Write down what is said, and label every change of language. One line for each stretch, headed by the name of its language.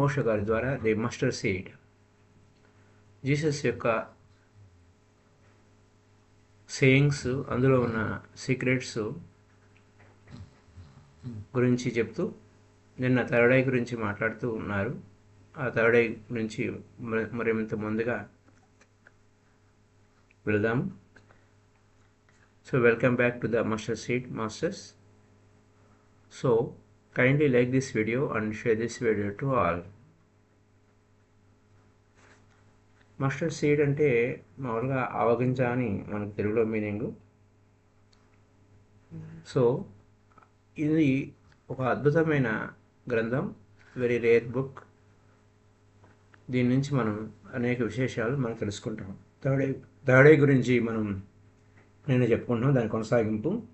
Telugu: ఓషో గారి ద్వారా the mustard seed, Jesus యొక్క సేయింగ్స్, అందులో ఉన్న సీక్రెట్స్ గురించి చెప్తూ నిన్న థర్డ్ ఐ గురించి మాట్లాడుతూ ఉన్నారు. ఆ థర్డ్ ఐ గురించి మరింత ముందుగా వెళ్దాం.
English: So welcome back to the mustard seed masters. So kindly like this video and share this video to all.
Telugu: Mustard seed అంటే మామూలుగా ఆవగింజ అని మనకు తెలుగులో మీనింగు. సో ఇది ఒక అద్భుతమైన గ్రంథం,
English: Very rare book.
Telugu: దీని నుంచి మనం అనేక విశేషాలు మనం తెలుసుకుంటాం. థర్డ్ ఐ గురించి మనం నేను చెప్పుకుంటాం, దాని కొనసాగింపు.